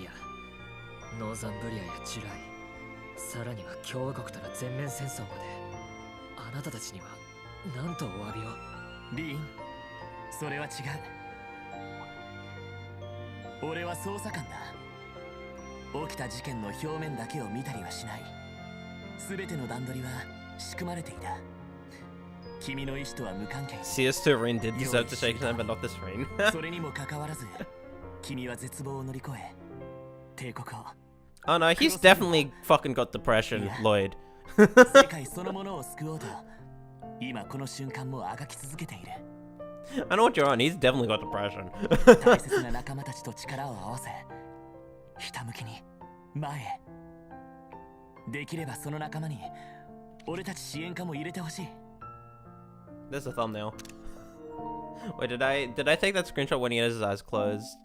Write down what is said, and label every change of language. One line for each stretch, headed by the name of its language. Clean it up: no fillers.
Japanese: いや、ノーザンブリアやジュライ、さらには共和国との全面戦争まで、あなたたちには何とお詫びを。リーン、それは違う。俺は捜査官だ。起きた事件の表面だけを見たりはしない。全ての段取りは仕組まれていた。君の意志とは無関係。
English: CS2 Rin did deserve to shake his hand, but not this Rin.
Japanese: それにもかかわらず、君は絶望を乗り越え、帝国を。
English: Oh no, he's definitely fucking got depression, Lloyd.
Japanese: 世界そのものを救おうと、今この瞬間もあがき続けている。
English: I know what you're on, he's definitely got depression.
Japanese: 大切な仲間たちと力を合わせ、ひたむきに前へ。できればその仲間に俺たち支援家も入れてほしい。
English: There's a thumbnail. Wait, did I take that screenshot when he has his eyes closed?